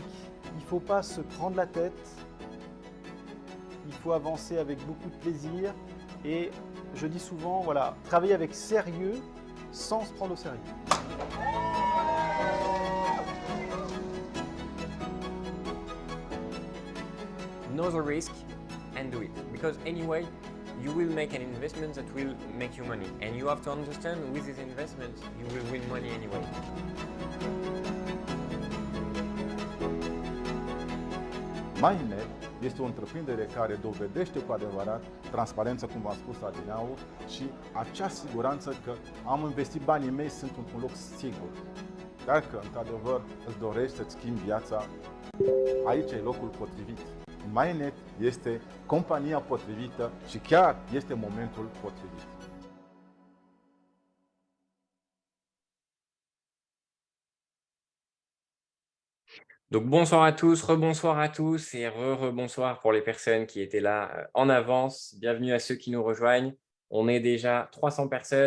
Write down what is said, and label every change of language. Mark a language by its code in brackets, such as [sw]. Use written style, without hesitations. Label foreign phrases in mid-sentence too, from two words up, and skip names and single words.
[fr] Il ne faut pas se prendre la tête. Il faut avancer avec beaucoup de plaisir. Et je dis souvent, voilà, travailler avec sérieux sans se prendre au sérieux. [en] Know the risk and do it, because anyway you will make an investment that will make you money, and you have to understand with this investment you will win money anyway. [ro] MindNet este o întreprindere care dovedește cu adevărat transparență, cum v-am spus adineauri, și acea siguranță că am investit banii mei, sunt într-un loc sigur. Dacă într-adevăr îți dorești să-ți schimbi viața, aici e locul potrivit. MindNet este compania potrivită și chiar este momentul potrivit. [fr] Donc bonsoir à tous, rebonsoir à tous et rebonsoir pour les personnes qui étaient là en avance. Bienvenue à ceux qui nous rejoignent. On est déjà 300 personnes.